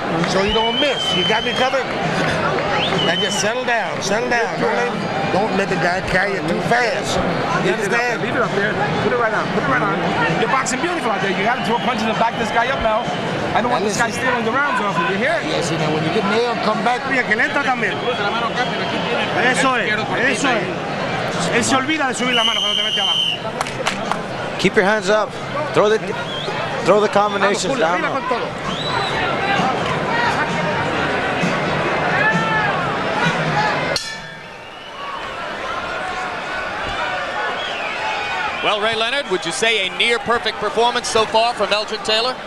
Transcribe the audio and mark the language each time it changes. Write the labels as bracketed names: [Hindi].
[English] So you don't miss. You got me covered? Now just settle down. Settle down. Don't let the guy carry it too fast. You understand? Leave it up there. Put it right on. Put it right on. You're boxing beautiful out there. You got to throw punches and back this guy up now. I don't want this guy stealing the rounds off you. You hear it? Yes, you know, when you get nailed, come back. [Spanish] Mira, que le entra también. Eso es. Eso es. Él se olvida de subir la mano cuando te mete abajo. [English] Keep your hands up. Throw the combinations down. Well, Ray Leonard, would you say a near-perfect performance so far from Meldrick Taylor?